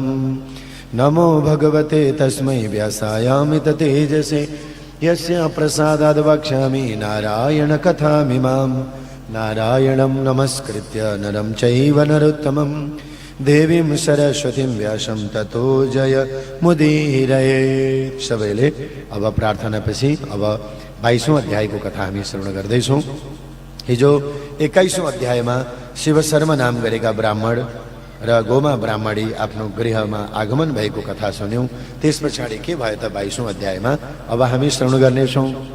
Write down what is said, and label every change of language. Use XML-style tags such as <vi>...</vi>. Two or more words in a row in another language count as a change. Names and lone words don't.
<sa>नमो भगवते तस्मै व्यासायामित तेजसे यस्य प्रसादाद् वक्ष्यामि नारायण कथामिमाम्। नारायणं नमस्कृत्य नरं चैव नरोत्तमं देवीं सरस्वतीं व्यासं ततो जय मुदीरयेत्।</sa> <ne>सबैले अब प्रार्थनापछि अब 22औं अध्यायको कथा हामी श्रवण गर्दैछौँ। हिजो 21औं अध्यायमा शिव शर्मा नाम गरेका ब्राह्मण र गोमा ब्राह्मणी आफ्नो गृहमा आगमन भएको कथा सुन्यौँ। त्यस पछाडि के भयो त 22औं अध्यायमा अब हामी श्रवण गर्नेछौँ।</ne>